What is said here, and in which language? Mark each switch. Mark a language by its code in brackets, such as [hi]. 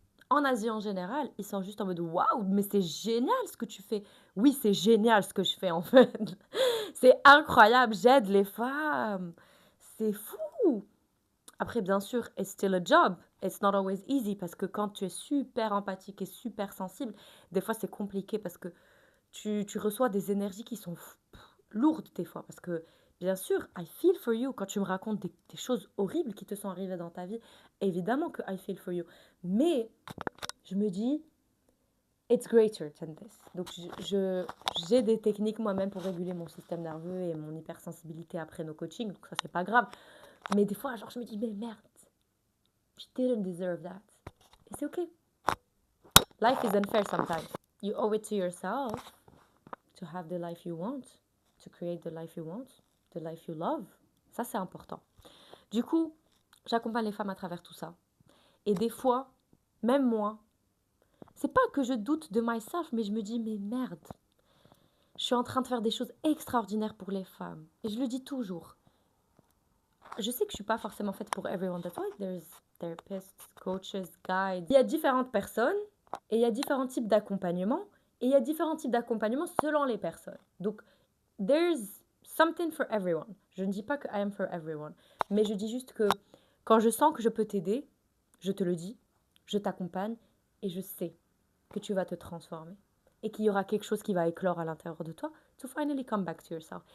[fr] en Asie en général ils sont juste en mode waouh mais c'est génial ce que tu fais oui c'est génial ce que je fais en fait c'est incroyable j'aide les femmes c'est fou après bien sûr [en] it's still a job it's not always easy [fr] parce que quand tu es super empathique et super sensible des fois c'est compliqué parce que tu reçois des énergies qui sont lourdes des fois. Parce que, bien sûr, [en] I feel for you. [fr] Quand tu me racontes des choses horribles qui te sont arrivées dans ta vie, évidemment que I feel for you. Mais je me dis, [en] it's greater than this. [fr] Donc, j'ai des techniques moi-même pour réguler mon système nerveux et mon hypersensibilité après nos coachings. Donc, ça, c'est pas grave. Mais des fois, genre, je me dis, mais merde, je [en] didn't deserve that. [fr] Et c'est OK. [en] Life is unfair sometimes. You owe it to yourself to have the life you want, to create the life you want, the life you love. [fr] Ça, c'est important. Du coup, j'accompagne les femmes à travers tout ça. Et des fois, même moi, c'est pas que je doute de myself, mais je me dis, mais merde, je suis en train de faire des choses extraordinaires pour les femmes. Et je le dis toujours. Je sais que je suis pas forcément faite pour everyone. [en] That's why there's therapists, coaches, guides. [fr] Il y a différentes personnes et il y a différents types d'accompagnement. Et il y a différents types d'accompagnement selon les personnes. [en] Donc, there's something for everyone. [fr] Je ne dis pas que [en] I am for everyone. [fr] Mais je dis juste que quand je sens que je peux t'aider, je te le dis, je t'accompagne et je sais que tu vas te transformer. Et qu'il y aura quelque chose qui va éclore à l'intérieur de toi [en] to finally come back to yourself.